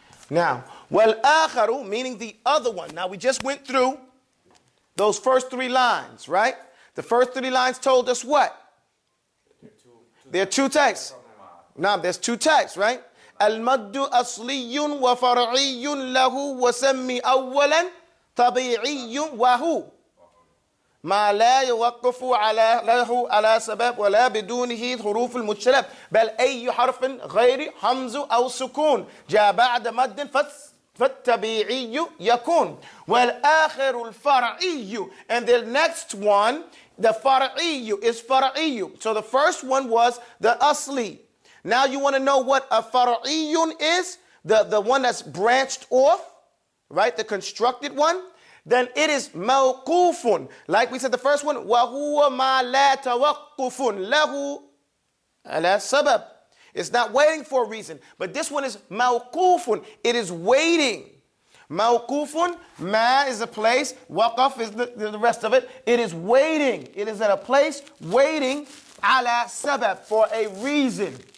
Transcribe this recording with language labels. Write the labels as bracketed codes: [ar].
[en] Now, [ar] وَالْآخَرُ, [en] meaning the other one. Now, we just went through those first three lines, right? The first three lines told us what? There are two types. Now, there's two types, right? [ar] الْمَدُّ أَصْلِيٌّ وَفَرْعِيٌّ لَهُ وَسَمِّ أَوَّلًا طَبِيعِيٌّ وَهُ ما لا يوقف على سبب ولا بدونه حروف المجتلب بل أي حرف غير حمز أو سكون جاء بعد مد فالطبيعي يكون. والآخر الفرعي, [en] and the next one, the فرعي is فرعي. So the first one was the asli. Now you want to know what a فرعي is, the one that's branched off, right? The constructed one. Then it is mawqufun. Like we said, the first one, [ar] وَهُوَ مَا لَا تَوَقُّفٌ لَهُ عَلَى سَبَبٍ. [en] It's not waiting for a reason. But this one is mawqufun. It is waiting. Mawqufun, ma is a place, waqaf is the rest of it. It is waiting. It is at a place waiting, ala sabab, for a reason.